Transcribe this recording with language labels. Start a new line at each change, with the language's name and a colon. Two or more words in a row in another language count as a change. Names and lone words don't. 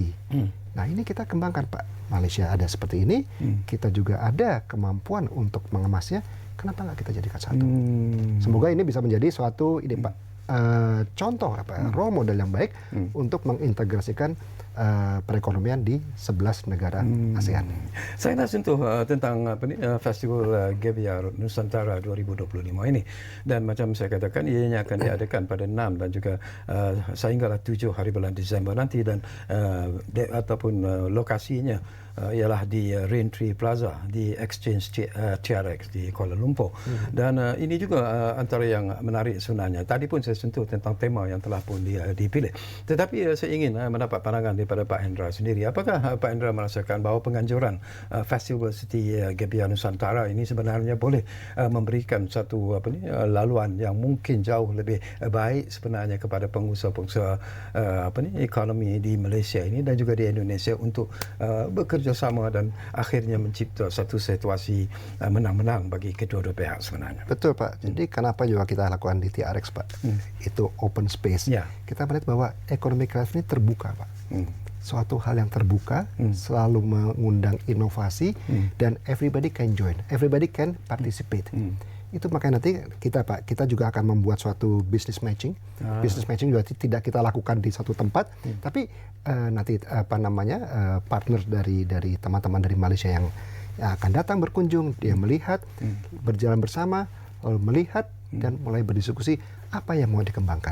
Indonesian: Nah, ini kita kembangkan, Pak. Malaysia ada seperti ini, kita juga ada kemampuan untuk mengemasnya. Kenapa nggak kita jadikan satu? Semoga ini bisa menjadi suatu ide, Pak, contoh
English: role model
Indonesian: yang baik untuk mengintegrasikan perekonomian di 11 negara ASEAN.
Malay: Saya nak sentuh tentang Festival Gebiar Nusantara 2025 ini, dan macam saya katakan ianya akan diadakan pada 6 dan juga sehinggalah 7 hari bulan Disember nanti, dan ataupun lokasinya ialah di Raintree Plaza di Exchange TRX di Kuala Lumpur. Dan ini juga antara yang menarik sebenarnya. Tadi pun saya sentuh tentang tema yang telah pun dipilih. Tetapi saya ingin mendapat pandangan daripada Pak Hendra sendiri. Apakah Pak Hendra merasakan bahawa penganjuran Festival City Gebiar Nusantara ini sebenarnya boleh memberikan satu laluan yang mungkin jauh lebih baik sebenarnya kepada pengusaha-pengusaha ekonomi di Malaysia ini dan juga di Indonesia untuk bekerja sama dan akhirnya mencipta satu situasi menang-menang bagi kedua-dua pihak sebenarnya.
Indonesian: Betul, Pak. Jadi kenapa juga kita lakukan di TRX, Pak? Itu open space. Kita melihat bahwa ekonomi kreatif ini terbuka, Pak. Suatu hal yang terbuka, selalu mengundang inovasi, dan
English: everybody can join, everybody can participate.
Indonesian: Itu makanya nanti kita juga akan membuat suatu
English: business matching. Business matching
Indonesian: juga tidak kita lakukan di satu tempat, tapi nanti partner dari teman-teman dari Malaysia yang akan datang berkunjung, dia melihat, berjalan bersama, lalu melihat dan mulai berdiskusi apa yang mau dikembangkan.